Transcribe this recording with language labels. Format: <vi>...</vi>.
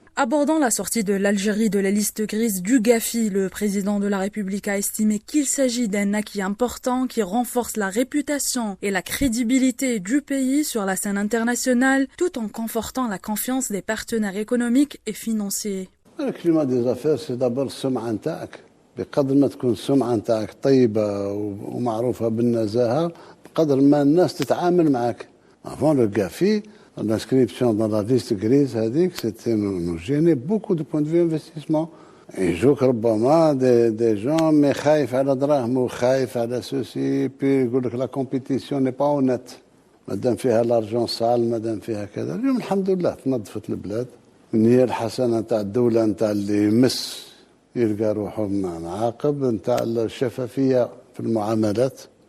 <fr>Abordant la sortie de l'Algérie de la liste grise du GAFI, le président de la République a estimé qu'il s'agit d'un acquis important qui renforce la réputation et la crédibilité du pays sur la scène internationale, tout en confortant la confiance des partenaires économiques et financiers. Le climat des affaires, c'est d'abord</fr> <ar>السمعة نتاعك. بقدر ما تكون السمعة نتاعك طيبة ومعروفة بالنزاهة، بقدر ما الناس تتعامل معك.</ar> <fr>Avant le GAFI, l'inscription dans la liste grise a dit que c'était nous gêner beaucoup de points de vue investissement.</fr> <ar>يجوك ربما</ar> <fr>des gens mais</fr> <ar>خايف على دراهم وخايف على</ar> <fr>ceci puis</fr> <ar>يقول لك</ar> <fr>la compétition n'est pas honnête.</fr> <ar>مادام فيها</ar> <fr>l'argent sale</fr> <ar>مادام فيها كذا. اليوم الحمد لله تنظفت البلاد. النية الحسنة نتاع الدولة نتاع اللي يمس يلقى روحه معاقب نتاع الشفافية في المعاملات.</ar>